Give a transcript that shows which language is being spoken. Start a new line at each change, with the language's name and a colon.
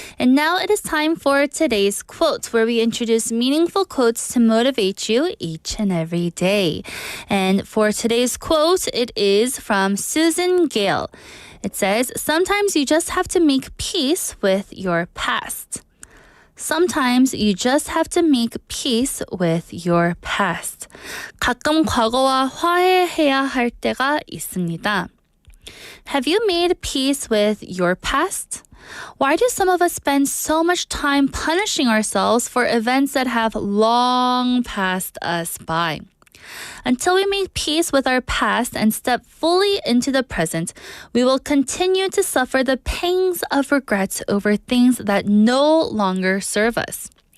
English: And now it is time for today's quote, where we introduce meaningful quotes to motivate you each and every day. And for today's quote, it is from Susan Gale. It says, sometimes you just have to make peace with your past. Sometimes you just have to make peace with your past.
Korean: 가끔 과거와 화해해야 할 때가 있습니다.
English: Have you made peace with your past? Why do some of us spend so much time punishing ourselves for events that have long passed us by? Until we make peace with our past and step fully into the present, we will continue to suffer the pangs of regret over things that no longer serve us.